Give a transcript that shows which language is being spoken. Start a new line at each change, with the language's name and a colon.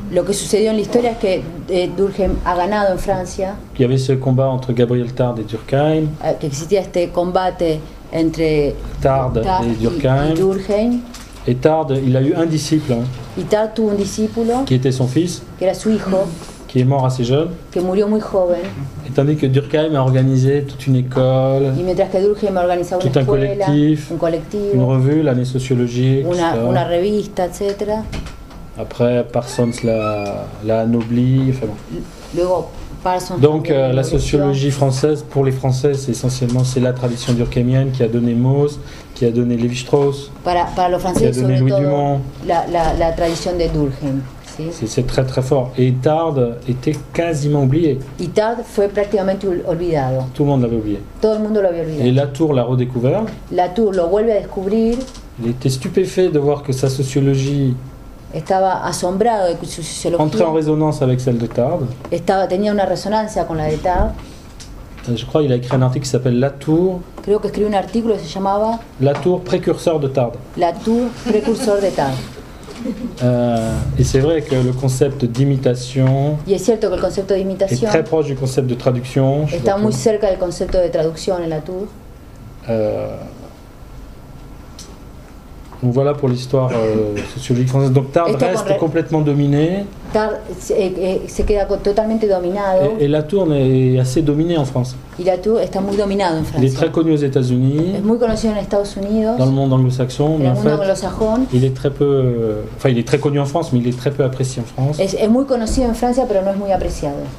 Spanish: Lo que sucedió en la historia es que Durkheim ha ganado en Francia.
French: Il y avait ce combat entre Gabriel Tarde et Durkheim.
Spanish: Que existía este combate entre
French: Tarde et Durkheim. Et Tarde, il a eu un disciple.
Spanish: Y Tarde tuvo un discípulo.
French: Qui était son fils.
Spanish: Que era su hijo.
French: Qui est mort assez jeune.
Spanish: Que murió muy joven.
French: Et tandis que Durkheim a organisé toute une école.
Spanish: Y mientras que Durkheim ha organizado una escuela, un colectivo,
French: une revue, l'année sociologique,
Spanish: una revista, etc.
French: Après, Parsons l'a anobli. Enfin bon.
Spanish: Luego, Parsons.
French: Donc, la sociologie française, pour les Français, c'est la tradition durkheimienne qui a donné Mauss, qui a donné Lévi-Strauss,
Spanish: para los franceses,
French: qui a donné Louis Dumont. La tradition de Durkheim. ¿Sí? C'est très très fort. Et Tarde était quasiment oublié.
Spanish: Y Tarde fue prácticamente olvidado.
French: Tout le monde l'avait oublié.
Spanish: Todo el mundo lo había olvidado.
French: Et Latour l'a redécouvert.
Spanish: Latour lo vuelve a descubrir.
French: Il était stupéfait de voir que sa sociologie
Spanish: estaba asombrado de que su sociología
French: entrait en résonance avec celle de Tarde.
Spanish: Tenía una resonancia con la de Tarde.
French: Je crois qu'il a écrit un article qui s'appelle Latour.
Spanish: Creo que escribió un artículo que se llamaba
French: Latour, précurseur de Tarde.
Spanish: Latour, precursor de Tarde.
French: Et c'est vrai que le concept d'imitation
Spanish: y es cierto que el concepto de imitación
French: est très proche du concept de traduction.
Spanish: Está muy cerca del concepto de traducción en Latour.
French: Donc voilà pour l'histoire sociologique française. Donc Tarde reste complètement dominé.
Spanish: Tarde se queda totalmente dominado.
French: Et Latour est assez dominé en France.
Spanish: Y Latour está muy dominado en Francia.
French: Il est très connu aux États-Unis. Es muy conocido en Estados Unidos. Dans le monde anglo-saxon. Mais en fait, il est très peu. Enfin, il est très connu en France, mais il est très peu apprécié en France.
Spanish: Es muy conocido en Francia, pero no es muy apreciado.